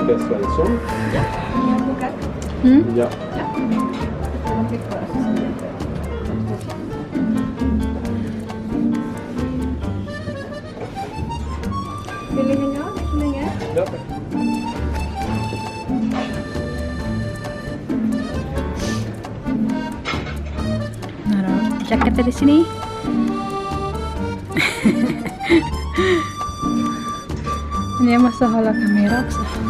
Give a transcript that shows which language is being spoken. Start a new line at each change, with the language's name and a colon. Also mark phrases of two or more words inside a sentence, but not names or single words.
Indonesian: Svensson. Hmm? Ja. Pilihannya, ya. Ja. Naruh jaketnya di sini. Ini masalah kamera också.